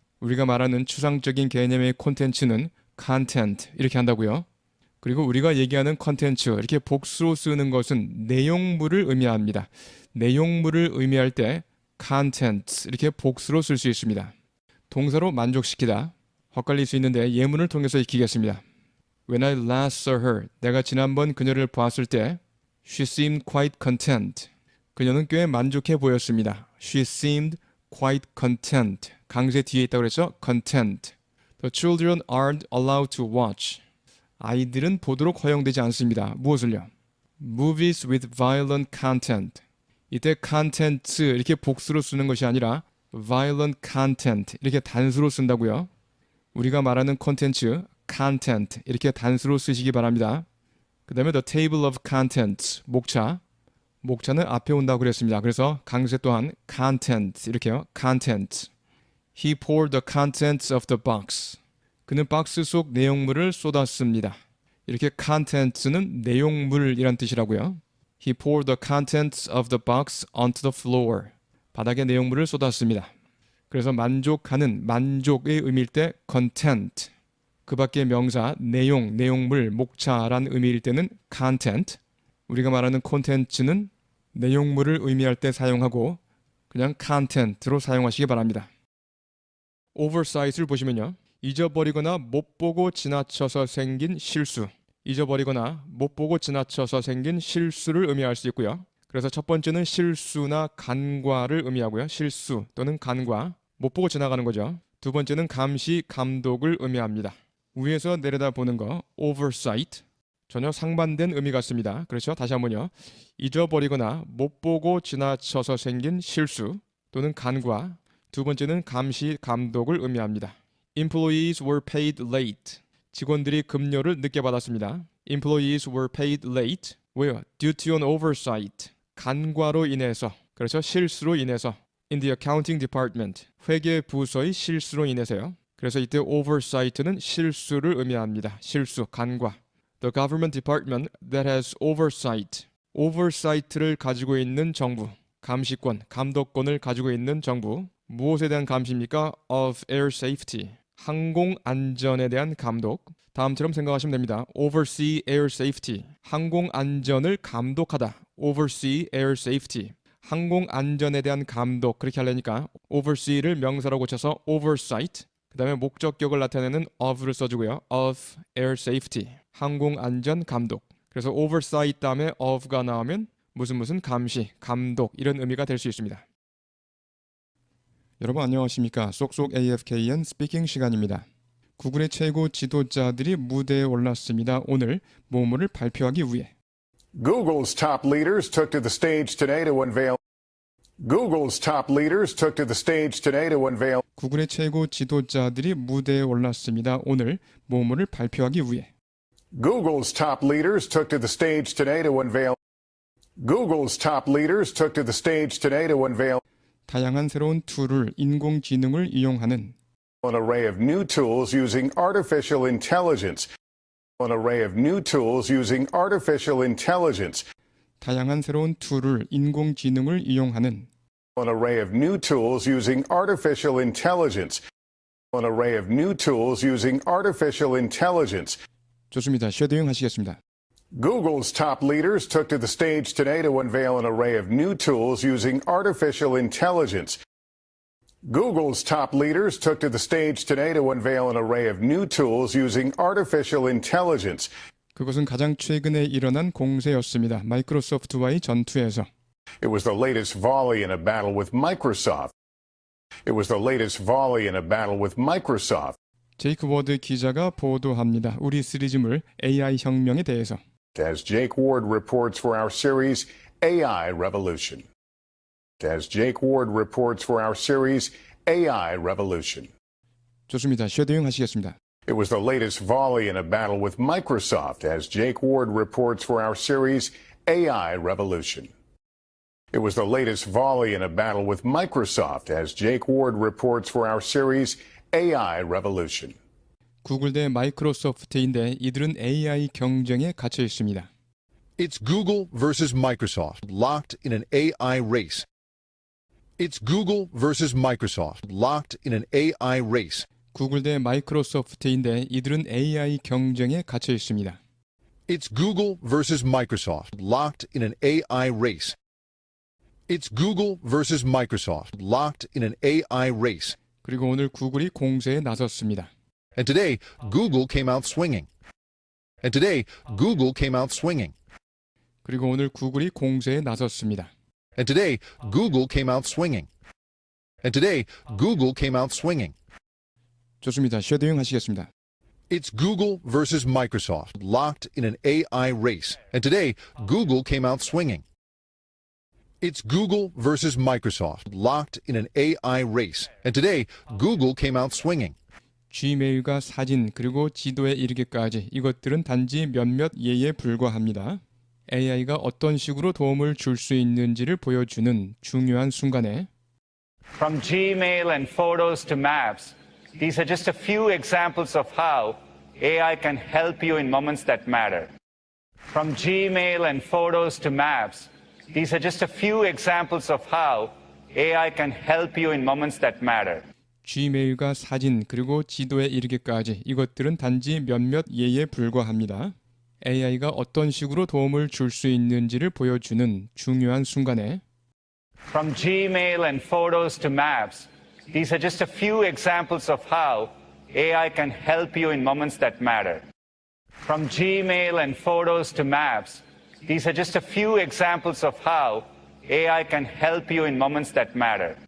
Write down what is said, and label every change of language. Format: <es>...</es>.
<ko>우리가 말하는 추상적인 개념의 콘텐츠는 content 이렇게 한다고요. 그리고 우리가 얘기하는 컨텐츠 이렇게 복수로 쓰는 것은 내용물을 의미합니다. 내용물을 의미할 때 content 이렇게 복수로 쓸 수 있습니다. 동사로 만족시키다. 헛갈릴 수 있는데 예문을 통해서 익히겠습니다.</ko> <en>When I last saw her,</en> <ko>내가 지난번 그녀를 보았을 때</ko> <en>She seemed quite content.</en> <ko>그녀는 꽤 만족해 보였습니다.</ko> <en>She seemed quite content.</en> <ko>강세 뒤에 있다고 그랬죠?</ko> <en>content. The children aren't allowed to watch.</en> <ko>아이들은 보도록 허용되지 않습니다. 무엇을요?</ko> <en>Movies with violent content.</en> <ko>이때 content 이렇게 복수로 쓰는 것이 아니라 violent content 이렇게 단수로 쓴다고요. 우리가 말하는 콘텐츠 content 이렇게 단수로 쓰시기 바랍니다. 그 다음에</ko> <en>the table of contents</en> <ko>목차. 목차는 앞에 온다고 그랬습니다. 그래서 강세 또한 content 이렇게요.</ko> <en>content.</en> <ko>He poured the contents of the box. 그는 박스 속 내용물을 쏟았습니다. 이렇게 contents는 내용물이란 뜻이라고요.</ko> <en>He poured the contents of the box onto the floor.</en> <ko>바닥에 내용물을 쏟았습니다. 그래서 만족하는, 만족의 의미일 때 content. 그 밖의 명사, 내용, 내용물, 목차란 의미일 때는 content. 우리가 말하는 콘텐츠는 내용물을 의미할 때 사용하고 그냥 content로 사용하시기 바랍니다. oversight을 보시면요. 잊어버리거나 못 보고 지나쳐서 생긴 실수. 잊어버리거나 못 보고 지나쳐서 생긴 실수를 의미할 수 있고요. 그래서 첫 번째는 실수나 간과를 의미하고요. 실수 또는 간과, 못 보고 지나가는 거죠. 두 번째는 감시, 감독을 의미합니다. 위에서 내려다 보는 거, oversight. 전혀 상반된 의미 같습니다. 그렇죠? 다시 한번요. 잊어버리거나 못 보고 지나쳐서 생긴 실수 또는 간과. 두 번째는 감시, 감독을 의미합니다.</ko> <en>Employees were paid late.</en> <ko>직원들이 급료를 늦게 받았습니다.</ko> <en>Employees were paid late.</en> <ko>왜요?</ko> <en>Due to an oversight.</en> <ko>간과로 인해서, 그렇죠? 실수로 인해서.</ko> <en>In the accounting department.</en> <ko>회계 부서의 실수로 인해서요. 그래서 이때 oversight는 실수를 의미합니다. 실수, 간과.</ko> <en>The government department that has oversight.</en> <ko>oversight를 가지고 있는 정부. 감시권, 감독권을 가지고 있는 정부. 무엇에 대한 감시입니까?</ko> <en>Of air safety.</en> <ko>항공 안전에 대한 감독. 다음처럼 생각하시면 됩니다.</ko> <en>Oversee air safety.</en> <ko>항공 안전을 감독하다.</ko> <en>Oversee air safety.</en> <ko>항공 안전에 대한 감독. 그렇게 하려니까 oversee를 명사로 고쳐서 oversight. 그 다음에 목적격을 나타내는 of를 써주고요.</ko> <en>Of air safety.</en> <ko>항공 안전 감독. 그래서 oversight 다음에 of가 나오면 무슨 감시, 감독 이런 의미가 될 수 있습니다. 여러분 안녕하십니까? 쏙쏙 AFKN 스피킹 시간입니다. 구글의 최고 지도자들이 무대에 올랐습니다. 오늘 모험을 발표하기 위해.</ko> <en>Google's top leaders took to the stage today to unveil. Google's top leaders took to the stage today to unveil.</en> <ko>구글의 최고 지도자들이 무대에 올랐습니다. 오늘 모험을 발표하기 위해.</ko> <en>Google's top leaders took to the stage today to unveil. Google's top leaders took to the stage today to unveil.</en> <ko>다양한 새로운 툴을 인공지능을 이용하는</ko> <en>An array of new tools using artificial intelligence. An array of new tools using artificial intelligence.</en> <ko>다양한 새로운 툴을 인공지능을 이용하는</ko> <en>An array of new tools using artificial intelligence. An array of new tools using artificial intelligence.</en> <ko>좋습니다. 쉐도잉 하시겠습니다.</ko> <en>Google's top leaders took to the stage today to unveil an array of new tools using artificial intelligence. Google's top leaders took to the stage today to unveil an array of new tools using artificial intelligence.</en> <ko>그것은 가장 최근에 일어난 공세였습니다. 마이크로소프트와의 전투에서.</ko> <en>It was the latest volley in a battle with Microsoft. It was the latest volley in a battle with Microsoft.</en> <ko>제이크 워드 기자가 보도합니다. 우리 시리즈물 AI 혁명에 대해서.</ko> <en>As Jake Ward reports for our series AI Revolution. As Jake Ward reports for our series AI Revolution.</en> <ko>좋습니다. 쉐도잉 하시겠습니다.</ko> <en>It was the latest volley in a battle with Microsoft, as Jake Ward reports for our series AI Revolution. It was the latest volley in a battle with Microsoft, as Jake Ward reports for our series AI Revolution.</en> <ko>구글 대 마이크로소프트인데 이들은 AI 경쟁에 갇혀 있습니다.</ko> <en>It's Google versus Microsoft, locked in an AI race. It's Google versus Microsoft, locked in an AI race.</en> <ko>구글 대 마이크로소프트인데 이들은 AI 경쟁에 갇혀 있습니다.</ko> <en>It's Google versus Microsoft, locked in an AI race. It's Google versus Microsoft, locked in an AI race.</en> <ko>그리고 오늘 구글이 공세에 나섰습니다.</ko> <en>And today, Google came out swinging. And today, Google came out swinging.</en> <ko>그리고 오늘 구글이 공세에 나섰습니다.</ko> <en>And today, Google came out swinging. And today, Google came out swinging.</en> <ko>좋습니다. 쉐도잉 하시겠습니다.</ko> <en>It's Google versus Microsoft, locked in an AI race. And today, Google came out swinging. It's Google versus Microsoft, locked in an AI race. And today, Google came out swinging.</en> <ko>Gmail과 사진 그리고 지도에 이르기까지 이것들은 단지 몇몇 예에 불과합니다. AI가 어떤 식으로 도움을 줄 수 있는지를 보여주는 중요한 순간에</ko> <en>From Gmail and photos to maps, these are just a few examples of how AI can help you in moments that matter. From Gmail and photos to maps, these are just a few examples of how AI can help you in moments that matter.</en> <ko>Gmail과 사진 그리고 지도에 이르기까지 이것들은 단지 몇몇 예에 불과합니다. AI가 어떤 식으로 도움을 줄 수 있는지를 보여주는 중요한 순간에</ko> <en>From Gmail and photos to maps, these are just a few examples of how AI can help you in moments that matter. From Gmail and photos to maps, these are just a few examples of how AI can help you in moments that matter.</en>